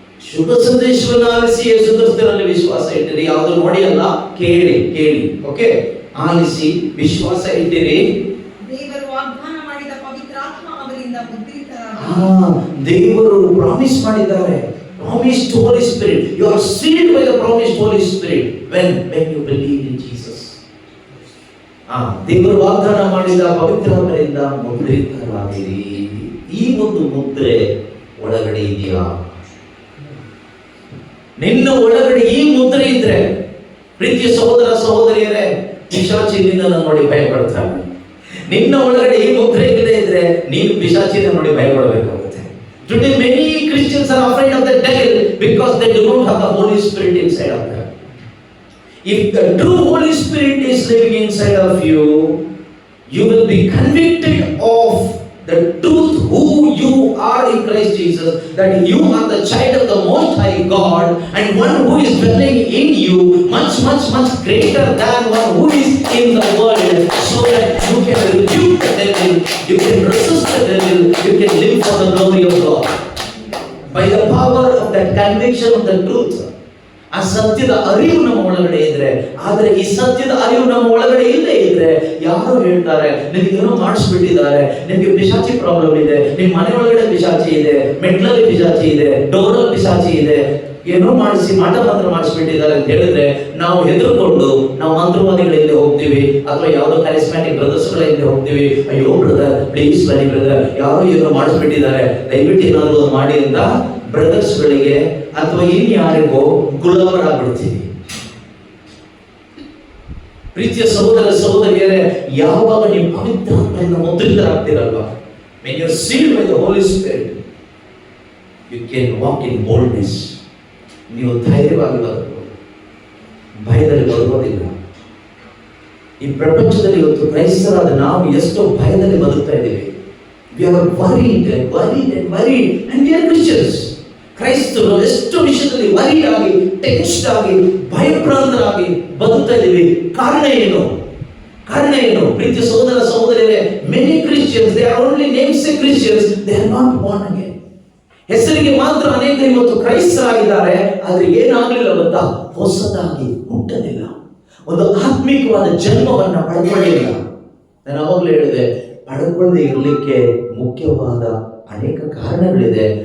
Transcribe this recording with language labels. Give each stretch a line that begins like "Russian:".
Kannada: ಶುಭ ಸಂದೇಶವನ್ನು ಆಲಿಸಿ ಯೇಸು ಕ್ರಿಸ್ತರಲ್ಲಿ ವಿಶ್ವಾಸ ಇಟ್ಟಿರಿ. ಯಾವುದು ನೋಡಿ ಅಲ್ಲ, ಕೇಳಿ. ಓಕೆ, ಆಲಿಸಿ ವಿಶ್ವಾಸ ಇಟ್ಟಿರಿ. ದೇವರು ವಾಗ್ದಾನ ಮಾಡಿದ ಪವಿತ್ರಾತ್ಮ ಅವರಿಂದ ಮುದ್ರಿತರಾಗಿರಿ. ದೇವರು ಪ್ರಾಮಿಸ್ ಮಾಡಿದ್ದಾರೆ.
English: Promised Holy Spirit. You are sealed by the promised Holy Spirit when you believe in Jesus.
Kannada: ದೇವರು ವಾಗ್ದಾನ ಮಾಡಿದ ಪವಿತ್ರಾತ್ಮರಿಂದ ಮುದ್ರಿತರಾಗಿರಿ. ಈ ಒಂದು ಮುದ್ರೆ ಒಳಗಡೆ ಇದೆಯಾ? ನಿನ್ನ ಒಳಗಡೆ ಈ ಮುದ್ರೆ ಇದ್ರೆ, ಪ್ರೀತಿಯ ಸಹೋದರ ಸಹೋದರಿಯರೇ, ಪಿಶಾಚಿನಿಂದ ನೋಡಿ ಭಯ ಪಡ್ತಾನೆ. ನಿನ್ನ ಒಳಗಡೆ ಈ ಮುದ್ರೆ ಇಲ್ಲದೆ ಇದ್ರೆ ನೀನು ಪಿಶಾಚಿನ ನೋಡಿ ಭಯ ಪಡಬೇಕಾಗುತ್ತೆ.
English: Today many Christians are afraid of the devil because they do not have the Holy Spirit inside of them. If the true Holy Spirit is living inside of you, you will be convicted of the truth who you are in Christ Jesus, that you are the child of the Most High God, and one who is dwelling in you much greater than one who is in the world, so that you can rebuke the devil, you can resist the devil, you can live for the glory of God by the power of that conviction of the truth.
Kannada: ಆ ಸತ್ಯದ ಅರಿವು ನಮ್ಮ ಒಳಗಡೆ ಇದ್ರೆ, ಆದ್ರೆ ಈ ಸತ್ಯದ ಅರಿವು ನಮ್ಮ ಒಳಗಡೆ ಇಲ್ಲೇ ಇದ್ರೆ, ಯಾರು ಹೇಳ್ತಾರೆ ನಿಮ್ಗೇನೋ ಮಾಡಿಸ್ಬಿಟ್ಟಿದ್ದಾರೆ, ನಿಮ್ಗೆ ಪಿಶಾಚಿ ಪ್ರಾಬ್ಲಮ್ ಇದೆ, ನಿಮ್ ಮನೆ ಒಳಗಡೆ ಪಿಶಾಚಿ ಇದೆ, ಮೆಟ್ಲಲ್ಲಿ ಪಿಶಾಚಿ ಇದೆ, ಡೋರಲ್ಲಿ ಪಿಶಾಚಿ ಇದೆ, ಏನೋ ಮಾಡಿಸಿ ಮಂತ್ರ ಮಾಡಿಸ್ಬಿಟ್ಟಿದ್ದಾರೆ ಅಂತ ಹೇಳಿದ್ರೆ ನಾವು ಹೆದರ್ಕೊಂಡು ನಾವು ಮಂತ್ರವಾದಿಗಳ ಹಿಂದೆ ಹೋಗ್ತೀವಿ, ಅಥವಾ ಯಾವುದೋ ಕರಿಸ್ಮ್ಯಾಟಿಕ್ ಬ್ರದರ್ಸ್ಗಳ ಹಿಂದೆ ಹೋಗ್ತೀವಿ. ಅಯ್ಯೋ ಬ್ರದರ್, ಪ್ಲೀಸ್ ಬನ್ನಿ ಬ್ರದರ್, ಯಾರೋ ಏನೋ ಮಾಡಿಸ್ಬಿಟ್ಟಿದ್ದಾರೆ, ದಯವಿಟ್ಟು ಏನಾದ್ರು ಮಾಡಿ ಅಂತ ಬ್ರದರ್ಸ್ಗಳಿಗೆ ಅಥವಾ ಇನ್ಯಾರಿಗೋ ಗುಲಾಮರಾಗ್ಬಿಡ್ತೀವಿ. ಪ್ರೀತಿಯ ಸಹೋದರ ಸಹೋದರಿಯರೇ, ಯಾವಾಗ ನೀವು ಪವಿತ್ರಾತ್ಮದಿಂದ ಮುದ್ರಿತರಾಗ್ತೀರಲ್ವಾ,
English: when you are sealed by the Holy Spirit, you can walk in boldness.
Kannada: ನೀವು ಧೈರ್ಯವಾಗಿ ಬದುಕಬಹುದು, ಭಯದಲ್ಲಿ ಬದುಕೋದಿಲ್ಲ. ಈ ಪ್ರಪಂಚದಲ್ಲಿ ಇವತ್ತು ಕ್ರೈಸ್ತರಾದ ನಾವು ಎಷ್ಟೋ ಭಯದಲ್ಲಿ ಬದುಕ್ತಾ ಇದ್ದೀವಿ.
English: We are worried and we are Christians.
Kannada: ಕ್ರೈಸ್ತರು ಎಷ್ಟು ವಿಷಯದಲ್ಲಿ ವರಿಡ್ ಆಗಿ, ಟೆನ್ಸ್ಡ್ ಆಗಿ, ಭಯಪ್ರಾಂತರಾಗಿ ಬದುಕ್ತಾ ಇದ್ದೀವಿ. ಕಾರಣ ಏನು? ಪ್ರೀತಿಯ ಸಹೋದರ ಸಹೋದರಿಯರೇ,
English: many Christians, they are only namesake Christians, they are not born again.
Kannada: ಹೆಸರಿಗೆ ಮಾತ್ರ ಅನೇಕರು ಇವತ್ತು ಕ್ರೈಸ್ತರಾಗಿದ್ದಾರೆ, ಆದ್ರೆ ಏನಾಗಲಿಲ್ಲ ಗೊತ್ತಾ? ಹೊಸದಾಗಿ ಹುಟ್ಟಲಿಲ್ಲ, ಒಂದು ಆತ್ಮಿಕವಾದ ಜನ್ಮವನ್ನ ಪಡೆದುಕೊಳ್ಳಿಲ್ಲ. ನಾನು ಅವಾಗಲೇ ಹೇಳಿದೆ, ಪಡೆದುಕೊಳ್ಳದೆ ಇರಲಿಕ್ಕೆ ಮುಖ್ಯವಾದ ಅನೇಕ ಕಾರಣಗಳಿದೆ.